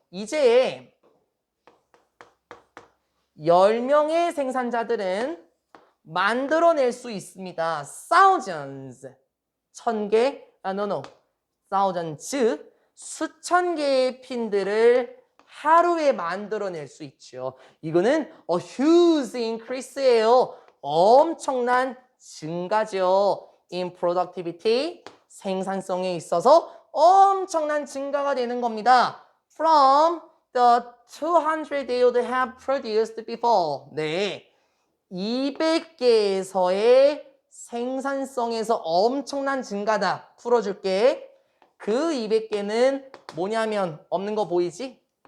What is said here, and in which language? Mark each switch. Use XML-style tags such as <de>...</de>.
<ko>이제 10명의 생산자들은 만들어낼 수 있습니다. thousands 1000개, thousands 수천 개의 핀들을 하루에 만들어낼 수 있죠. 이거는 a huge increase 예요. 엄청난 증가죠. in productivity 생산성에 있어서 엄청난 증가가 되는 겁니다.</ko> <en>From the 200 they would have produced before. 네, 200개에서의</en> <ko>생산성에서 엄청난 증가다. 풀어줄게. 그 200개는 뭐냐면 없는 거 보이지?</ko>